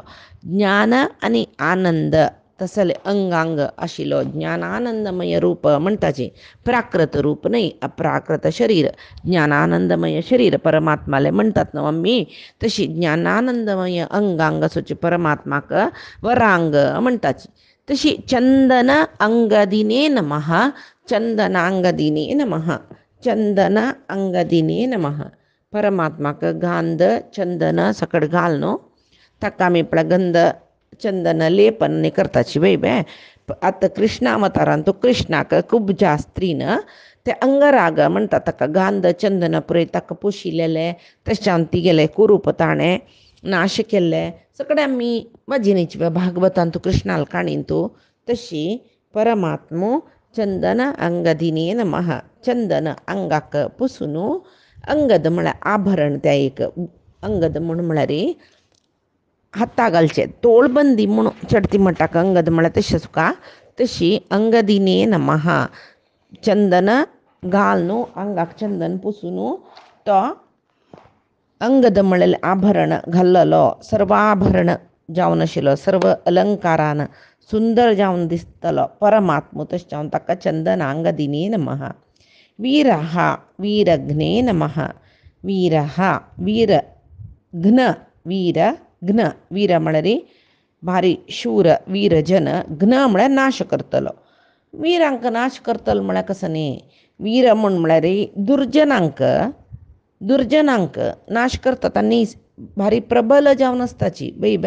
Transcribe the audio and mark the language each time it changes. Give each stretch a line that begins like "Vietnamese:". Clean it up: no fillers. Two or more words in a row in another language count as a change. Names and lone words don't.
Konkani: ज्ञान आनी आनंद तसले अंगांग आशिल्लो ज्ञानानंदमय रूप म्हणटाचे. प्राकृत रूप न्हय अप्राकृत शरीर ज्ञानानंदमय शरीर परमात्माले म्हणटात न्हू आमी तशी ज्ञानानंदमय अंगांग आसूची परमात्माक वरांग म्हणटाची. तशी
Sanskrit: चंदन अंगदिने नमः चंदनांगदिने नमः चंदन अंगदिने नमः
Konkani: परमात्माक गांध चंदन सकड घाल न्हू ताका आमी गंध चंदन लेपन करताची बेबे. आतां कृष्णावतारान तो कृष्णाक कुब्जा स्त्रीन ते अंगराग म्हणटा ताका गांध चंदन पुरय ताका पुशिल्लें तशें तिगेले कुरूप ताणें नाश केल्ले सगळे आमी वाजिनीची भागवतान तूं कृष्णाल काणीन तूं तशी परमात्मो
Sanskrit: चंदन अंगदिने नमः
Konkani: चंदन अंगाक पुसून अंगद म्हळ्यार आभरण त्या एक अंगद म्हळ्यार हाता घालचे तोळबंदी म्हणून चडती म्हणटाक अंगद म्हळ्यार तशें तुका तशी
Sanskrit: अंगदिने नमः
Konkani: चंदन घाल न्हू अंगाक चंदन पुसून तो अंगद म्हळ्यार आभरण घाल्लेलो सर्व आभरण जावन आशिल्लो सर्व अलंकारान सुंदर जावन दिसतलो परमात्मो तशें जावन ताका
Sanskrit: चंदनांगदिने नमः. वीरः वीरघ्ने नमः वीरः वीरघ्न वीरघ्न
Konkani: वीर म्हळ्यार भारी शूर वीरजन घ्न म्हळ्यार नाश करतलो. वीरांक नाश करतलो म्हळ्यार कसो न्ही वीर म्हळ्यार दुर्जनांक नाश करतात आनी भारी प्रबल जावन आसताची बेबे.